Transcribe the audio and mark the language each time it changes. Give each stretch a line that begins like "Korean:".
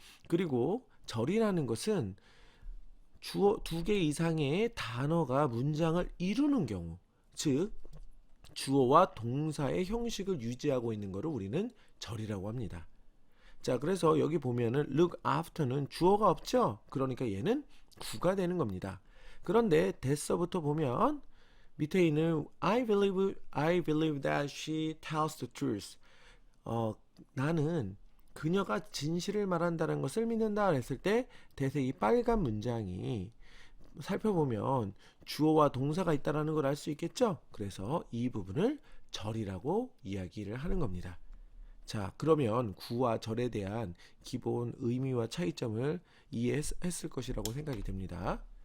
Korean: 그리고 절이라는 것은 주어 두 개 이상의 단어가 문장을 이루는 경우, 즉 주어와 동사의 형식을 유지하고 있는 것을 우리는 절이라고 합니다. 자, 그래서 여기 보면은 look after는 주어가 없죠? 그러니까 얘는 구가 되는 겁니다. 그런데 that서부터 보면 밑에 있는
English: I believe that she tells the truth.
Korean: 나는 그녀가 진실을 말한다는 것을 믿는다 했을 때 that의 이 빨간 문장이 살펴보면 주어와 동사가 있다는 걸 알 수 있겠죠? 그래서 이 부분을 절이라고 이야기를 하는 겁니다. 자, 그러면 구와 절에 대한 기본 의미와 차이점을 이해했을 것이라고 생각이 됩니다.